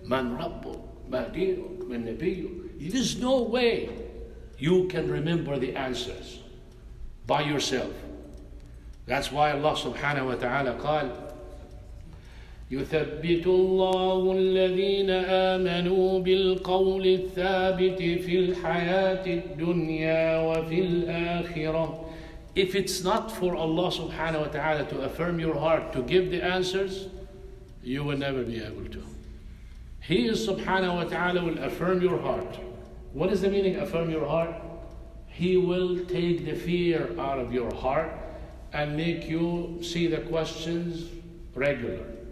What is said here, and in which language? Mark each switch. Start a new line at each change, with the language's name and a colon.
Arabic: Man Rabbu, Ma Dinuk, Man Nabiyyu.
English: There's no way you can remember the answers by yourself. That's why Allah subhanahu wa ta'ala
Arabic: قال يثبت الله الذين آمنوا بالقول الثابت في الحياة الدنيا وفي الآخرة.
English: If it's not for Allah subhanahu wa ta'ala to affirm your heart, to give the answers, you will never be able to. He is subhanahu wa ta'ala will affirm your heart. What is the meaning affirm your heart? He will take the fear out of your heart and make you see the questions regular.